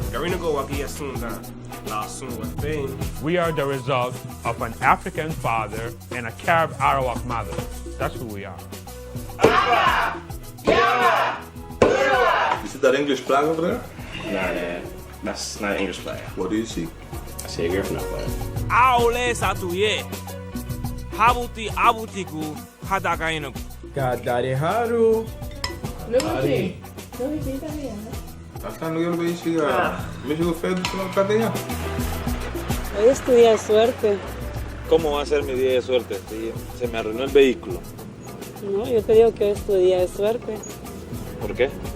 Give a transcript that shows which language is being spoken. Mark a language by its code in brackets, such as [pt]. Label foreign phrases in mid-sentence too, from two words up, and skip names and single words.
[en] We are the result of an African father and a Carib Arawak mother. That's who we are. You see that English flag over there? Nah, man. That's not an English flag. What do you see? I see a Garifuna flag. [cab] Aole satuye. Habuti abutiku hadakainu. Kadari haru. Hari. [es] Hasta no yo lo veía. Me llegó feo de la cadena. Hoy es tu día de suerte. ¿Cómo va a ser mi día de suerte? Se me arruinó el vehículo. No, yo te digo que hoy es tu día de suerte. ¿Por qué?